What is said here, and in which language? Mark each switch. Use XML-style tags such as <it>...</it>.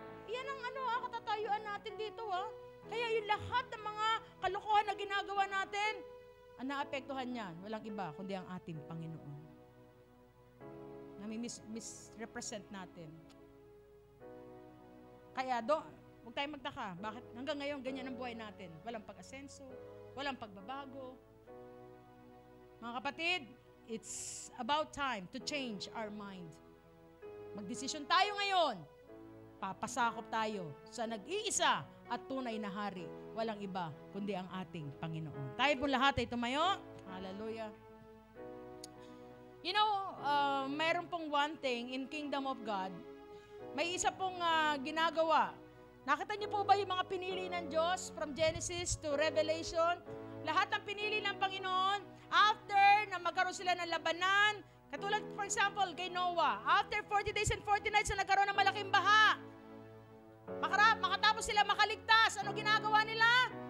<tl>Yan ang katatayuan natin dito Kaya yung lahat ng mga kalokohan na ginagawa natin, ang naapektuhan niyan, walang iba, kundi ang ating Panginoon. Misrepresent natin. Kaya huwag tayong magtaka. Bakit hanggang ngayon ganyan ang buhay natin? Walang pag-asenso, walang pagbabago. Mga kapatid,</tl> <en>it's about time to change our mind.</en> <tl>Magdesisyon tayo ngayon. Papasakop tayo sa nag-iisa at tunay na hari. Walang iba, kundi ang ating Panginoon. Tayo po lahat ay tumayo. Hallelujah.</tl> <en>You know,</en> <tl>mayroon pong</tl> <en>one thing in Kingdom of God.</en> <tl>May isa pong ginagawa. Nakita niyo po ba yung mga pinili ng Diyos from Genesis to Revelation? Lahat ng pinili ng Panginoon, after na magkaroon sila ng labanan, katulad for example kay Noah,</tl> <en>after 40 days and 40 nights</en> <tl>na nagkaroon ng malaking baha, makatapos sila makaligtas, ano ginagawa nila?</tl>